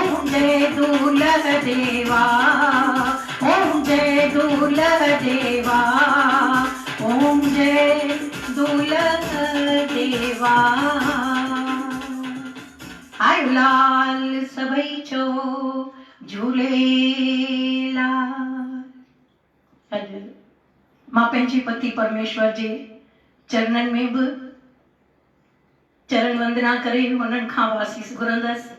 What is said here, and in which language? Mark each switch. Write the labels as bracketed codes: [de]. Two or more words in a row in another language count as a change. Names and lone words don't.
[sd] जय दूल्ह देवा, ओम जय दूल्ह देवा, ओम जय दूल्ह देवा। आयो लाल सभई चो झूलेलाल। अॼु मां पंहिंजे पति परमेश्वर जे चरणनि में बि चरण वंदना करे उन्हनि खां आसीस घुरंदसि।